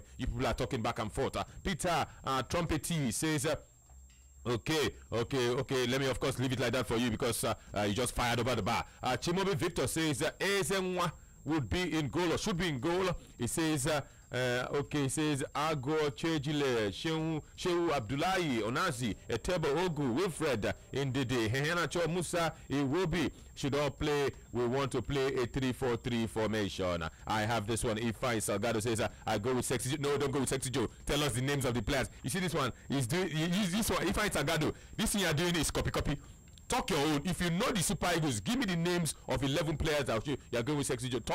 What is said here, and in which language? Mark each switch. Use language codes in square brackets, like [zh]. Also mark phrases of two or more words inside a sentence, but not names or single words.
[en] You people are talking back and forth. Peter Trumpety says, okay. Let me, of course, leave it like that for you because you just fired over the bar. Chimobi Victor says, Ezenwa would be in goal or should be in goal. He says, he says Ago Chejile, Shehu Abdullahi, Onazi, Etebo Ogu, Wilfred, Ndidi, Hehenacho Musa, Iwobi should all play. We want to play a 3-4-3 formation. I have this one. Ifeanyi Salgado says, I go with Sexy Joe. No, don't go with Sexy Joe. Tell us the names of the players. You see this one? He's doing this one. Ifeanyi Salgado. This thing you're doing is copy. Talk your own. If you know the Super Eagles, give me the names of 11 players that you're going with Sexy Joe.